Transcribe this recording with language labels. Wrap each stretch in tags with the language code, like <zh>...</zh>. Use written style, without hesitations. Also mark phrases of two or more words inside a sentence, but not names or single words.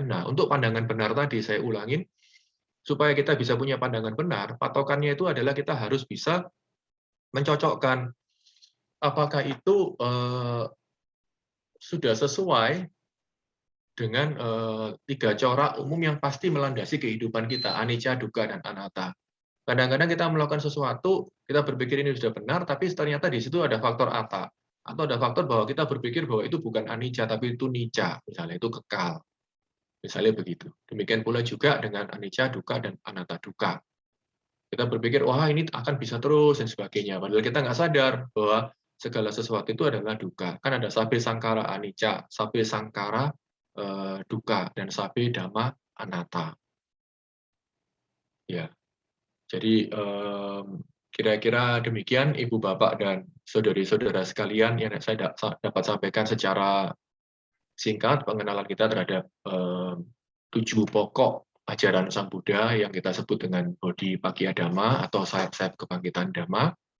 <id>Nah, untuk pandangan benar tadi saya ulangin, supaya kita bisa punya pandangan benar, patokannya itu adalah kita harus bisa mencocokkan apakah itu sudah sesuai dengan 3 corak umum yang pasti melandasi kehidupan kita,</id> <pi>anicca, dukkha,</pi> <id>dan anatta. Kadang-kadang kita melakukan sesuatu, kita berpikir ini sudah benar, tapi ternyata di situ ada faktor atta. Atau ada faktor bahwa kita berpikir bahwa itu bukan anicca, tapi itu nicca, misalnya itu kekal. Misalnya begitu. Demikian pula juga dengan</id> <pi>anicca, dukkha,</pi> <id>dan</id> <pi>anatta dukkha.</pi> <id>Kita berpikir, wah ini akan bisa terus, dan sebagainya. Padahal kita nggak sadar bahwa segala sesuatu itu adalah dukkha. Kan ada</id> <pi>sabbe sangkara anicca, sabbe sangkara dukkha,</pi> <id>dan</id> <pi>sabbe dhamma anatta.</pi> <id>Ya, jadi kira-kira demikian Ibu Bapak dan saudari-saudara sekalian yang saya dapat sampaikan secara singkat pengenalan kita terhadap 7 pokok ajaran Sang Buddha yang kita sebut dengan</id> <pi>Bodhipakkhya Dhamma</pi> <id>atau sayap-sayap kebangkitan Dhamma.</id>